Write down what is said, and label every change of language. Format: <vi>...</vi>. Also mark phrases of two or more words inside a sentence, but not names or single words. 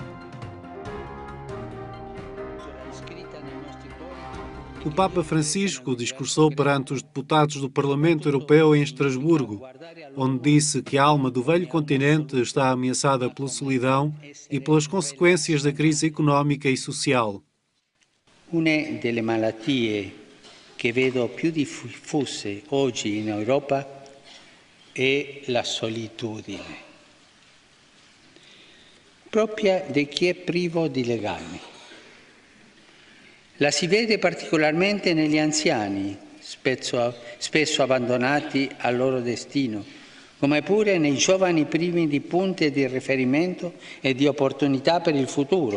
<pt>O Papa Francisco discursou perante os deputados do Parlamento Europeu em Estrasburgo, onde disse que a alma do velho continente está ameaçada pela solidão e pelas consequências da crise económica e social.</pt> <it>Una delle malattie che vedo più diffuse oggi in Europa è la solitudine, propria di chi è privo di legami. La si vede particolarmente negli anziani, spesso abbandonati al loro destino, come pure nei giovani privi di punti di riferimento e di opportunità per il futuro.</it>